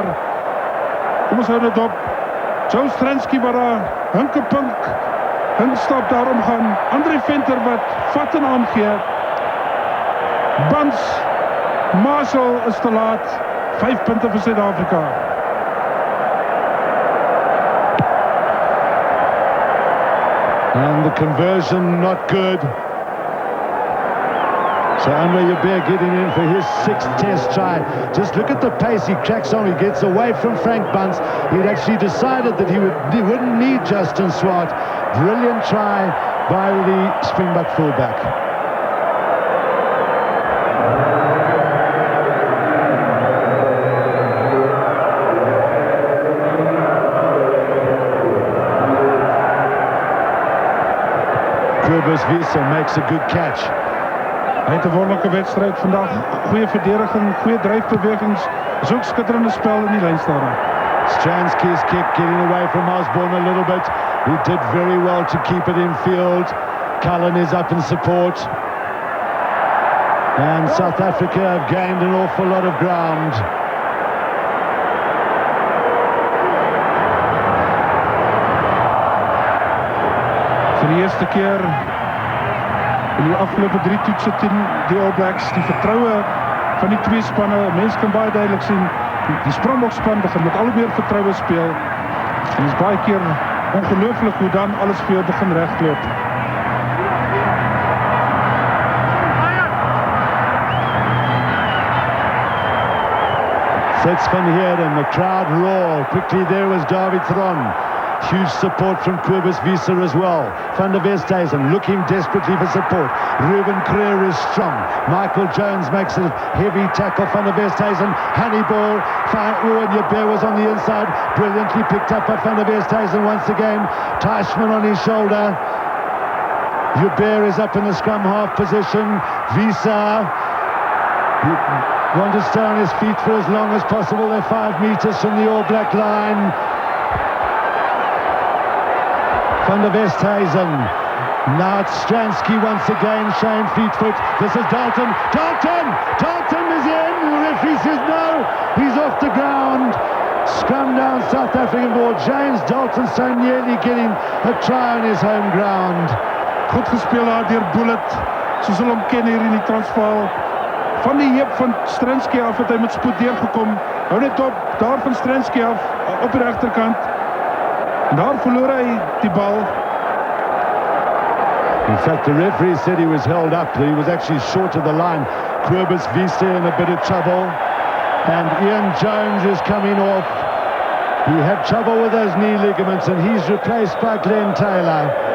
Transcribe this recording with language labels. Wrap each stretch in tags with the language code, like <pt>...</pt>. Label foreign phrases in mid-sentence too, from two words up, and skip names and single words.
<af>Kom ons hou dit op. Joe Stransky wat daar hinkstap daar omgaan. Andre Venter wat vat en aangee. Bans, Marshall is te laat. 5 punte vir Suid-Afrika.</af> <en>And the conversion not good. So Andre Joubert getting in for his 6th test try. Just look at the pace he cracks on. He gets away from Frank Bunce. He'd actually decided that he wouldn't need Justin Swart. Brilliant try by the Springbok fullback. Visa makes a good catch.</en> <af>Hy het 'n wonderlike wedstryd vandag. Goeie verdediging, goeie dryfbewegings. Is ook skitterende spel in die lynstaande.</af> <en>Stransky's kick getting away from Osborne a little bit. He did very well to keep it in field. Cullen is up in support. And South Africa have gained an awful lot of ground.</en> <af>Vir die eerste keer in die afgelope 3 toetse teen die All Blacks, die vertroue van die 2 spanne, mense kan baie duidelik sien, die Springbok span begin met al meer vertroue speel, en is baie keer ongelooflik hoe dan alles vir jou begin regloop.</af> <en>Sets van Heerden, the crowd roar. Quickly there was David Thron. Huge support from Kobus Visa as well. Van der Westhuizen looking desperately for support. Ruben Creer is strong. Michael Jones makes a heavy tackle. Van der Westhuizen, Hannibal. Owen Joubert was on the inside. Brilliantly picked up by Van der Westhuizen once again. Teichmann on his shoulder. Joubert is up in the scrum half position. Visa. He wants to stay on his feet for as long as possible. They're 5 meters from the All Black line. Van der Westhuizen. Now it's Stransky once again, showing Fleetfoot. This is Dalton. Dalton is in. The referee says no. He's off the ground. Scrum down South African ball. James Dalton so nearly getting a try on his home ground.</en> <af>Goed gespeel daar deur Bullet. Soos hulle hom ken hier in die Transvaal. Van die heup van Stransky af het hy met spoed deurgekom. Hou net op, daar van Stransky af op die regterkant. Daar verloor hy die bal.</af> <en>In fact, the referee said he was held up. He was actually short of the line. Kobus Visa in a bit of trouble. And Ian Jones is coming off. He had trouble with those knee ligaments and he's replaced by Glenn Taylor.</en>